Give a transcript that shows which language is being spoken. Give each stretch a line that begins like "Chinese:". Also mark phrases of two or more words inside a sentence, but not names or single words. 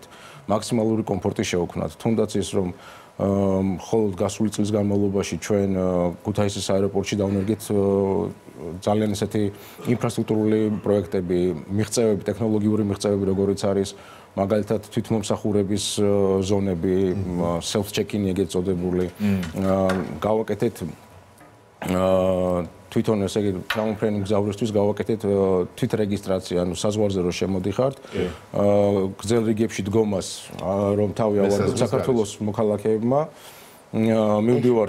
Georgian: მაქსიმალური კომფორტი შევქმნათ. თუნდაც ის, რომ მხოლოდ გასული წლის განმავლობაში ჩვენ ქუთაისის აეროპორტში დავნერგეთ ძალიან ესეთი ინფრასტრუქტურული პროექტები, მიღწევები, ტექნოლოგიური მიღწევები, როგორიც არის მაგალითად თვითმომსახურების ზონები,
English: self check-in
Georgian: ეგეთ წოდებული. გავაკეთეთ თვითონ ესე იგი გამოფრენი მგზავრისთვის გავაკეთეთ თვითრეგისტრაცია, ანუ საზღვარზე რო შემოდიხართ, გრძელ რიგებში დგომას, რომ თავი ავარდოთ საქართველოს მოქალაქეებმა, მივდივართ